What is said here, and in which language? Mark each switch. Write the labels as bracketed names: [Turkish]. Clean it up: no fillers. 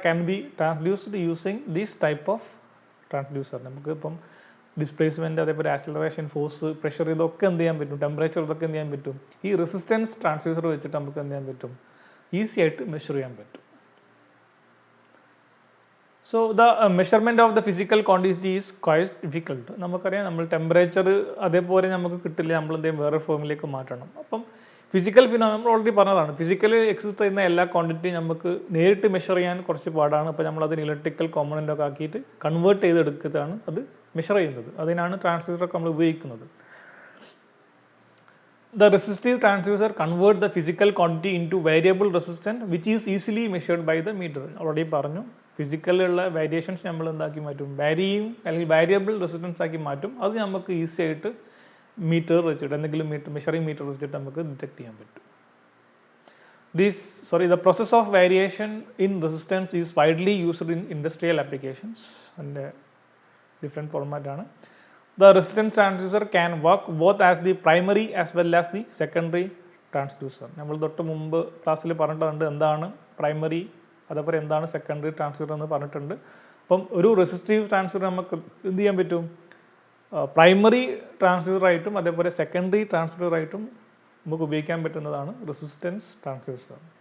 [English] can be transduced using this type of transducer. [Malayalam] നമുക്ക് ഇപ്പം displacement, അതേപോലെ ആക്സിലറേഷൻ, ഫോഴ്സ്, പ്രഷർ, ഇതൊക്കെ എന്ത് ചെയ്യാൻ പറ്റും, ടെമ്പറേച്ചർ, ഇതൊക്കെ എന്ത് ചെയ്യാൻ പറ്റും, ഈ റെസിസ്റ്റൻസ് ട്രാൻസ്ഡ്യൂസർ വെച്ചിട്ട് നമുക്ക് എന്ത് ചെയ്യാൻ പറ്റും, ഈസി ആയിട്ട് മെഷർ ചെയ്യാൻ പറ്റും. [English] So the measurement of the physical quantity is quite difficult. [Malayalam] നമുക്കറിയാം, നമ്മൾ ടെമ്പറേച്ചർ അതേപോലെ നമുക്ക് കിട്ടില്ല, നമ്മൾ എന്തെങ്കിലും വേറെ ഫോമിലേക്ക് മാറ്റണം. അപ്പം ഫിസിക്കൽ ഫിനോമിന നമ്മൾ ഓൾറെഡി പറഞ്ഞതാണ്, ഫിസിക്കലി എക്സിസ്റ്റ് ചെയ്യുന്ന എല്ലാ ക്വാണ്ടിറ്റിയും നമുക്ക് നേരിട്ട് മെഷർ ചെയ്യാൻ കുറച്ച് പാടാണ്. അപ്പോൾ നമ്മൾ അതിന് ഇലക്ട്രിക്കൽ കോമ്പണൻ്റൊക്കെ ആക്കിയിട്ട് കൺവേർട്ട് ചെയ്തെടുത്തിട്ടാണ് അത് മെഷർ ചെയ്യുന്നത്. അതിനാണ് ട്രാൻസ്ഡ്യൂസറൊക്കെ നമ്മൾ ഉപയോഗിക്കുന്നത്. [English] The resistive transducer convert the physical quantity into variable resistance which is easily measured by the meter. [Malayalam] Already പറഞ്ഞു, ഫിസിക്കലുള്ള വേരിയേഷൻസ് നമ്മൾ എന്താക്കി മാറ്റും, അല്ലെങ്കിൽ വാരിയബിൾ റെസിസ്റ്റൻസ് ആക്കി മാറ്റും. അത് നമുക്ക് ഈസി ആയിട്ട് മീറ്റർ വെച്ചിട്ട്, എന്തെങ്കിലും മെഷറിംഗ് മീറ്റർ വെച്ചിട്ട് നമുക്ക് ഡിറ്റക്ട് ചെയ്യാൻ പറ്റും. [English] The process of variation in resistance is widely used in industrial applications. [Malayalam] അതിൻ്റെ ഡിഫറെൻറ്റ് ഫോർമാറ്റ് ആണ്. [English] The resistance transducer can work both as the primary as well as the secondary transducer. [Malayalam] നമ്മൾ തൊട്ട് മുമ്പ് ക്ലാസ്സിൽ പറഞ്ഞിട്ടുണ്ട് എന്താണ് പ്രൈമറി, അതേപോലെ എന്താണ് സെക്കൻഡറി ട്രാൻസ്ഡ്യൂസർ എന്ന് പറഞ്ഞിട്ടുണ്ട്. അപ്പം ഒരു റെസിസ്റ്റീവ് ട്രാൻസ്ഡ്യൂസർ നമുക്ക് എന്ത് ചെയ്യാൻ പറ്റും, പ്രൈമറി ട്രാൻസ്ഡ്യൂസറായിട്ടും അതേപോലെ സെക്കൻഡറി ട്രാൻസ്ഡ്യൂസറായിട്ടും നമുക്ക് ഉപയോഗിക്കാൻ പറ്റുന്നതാണ് റെസിസ്റ്റൻസ് ട്രാൻസ്ഡ്യൂസർ.